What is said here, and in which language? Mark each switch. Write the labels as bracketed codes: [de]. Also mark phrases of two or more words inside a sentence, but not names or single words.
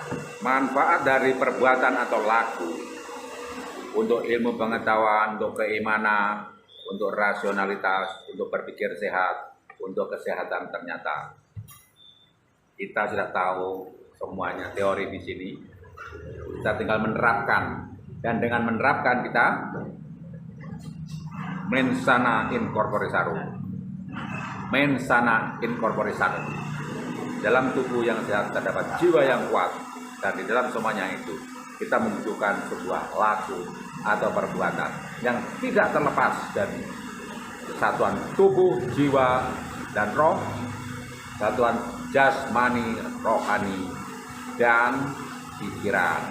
[id] Manfaat dari perbuatan atau laku untuk ilmu pengetahuan, untuk keimanan, untuk rasionalitas, untuk berpikir sehat, untuk kesehatan. Ternyata kita sudah tahu semuanya teori di sini. Kita tinggal menerapkan, dan dengan menerapkan kita [la] mensana in corpore sano. Mensana in corpore sano. [id] Dalam tubuh yang sehat terdapat jiwa yang kuat, dan di dalam semuanya itu kita membutuhkan sebuah laku atau perbuatan yang tidak terlepas dari kesatuan tubuh, jiwa, dan roh, satuan jasmani, rohani, dan pikiran.